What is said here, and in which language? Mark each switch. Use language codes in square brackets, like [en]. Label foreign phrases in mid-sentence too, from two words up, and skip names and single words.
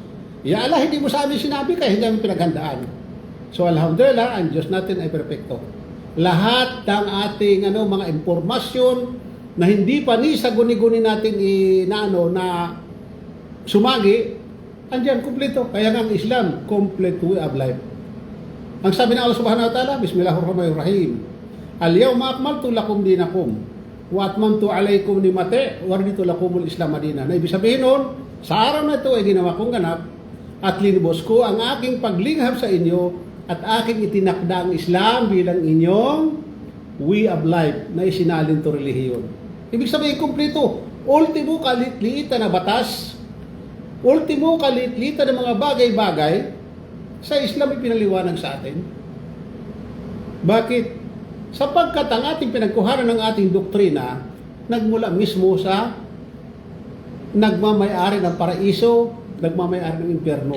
[tl] Ya Allah, hindi mo sa amin sinabi kaya hindi namin pinaghandaan. So, alhamdulillah, ang Diyos natin ay perpekto. Lahat ng ating mga impormasyon na hindi pa ni sa guni-guni natin na sumagi, andyan, kumpleto. Kaya nga ang Islam, [en] complete way of life. [tl] Ang sabi ng Allah [ar] سبحانه وتعالى بسم الله الرحمن الرحيم. اليوم أكملت لكم دينكم وأتممت عليكم نعمتي ورضيت لكم الإسلام دينا. [tl] Na ibig sabihin nun, sa araw na ito ay ginawa kong ganap at linubos ko ang aking paglinghap sa inyo at aking itinakda ang Islam bilang inyong [en] way of life [tl] na isinalin to relihiyon. Ibig sabihin, kumpleto. Ultimo kalitliitan na batas, ultimo kalitliitan ng mga bagay-bagay sa Islam ay pinaliwanag sa atin. Bakit? Sapagkat ang ating pinagkuhanan ng ating doktrina nagmula mismo sa nagmamayari ng paraiso, nagmamayari ng impyerno.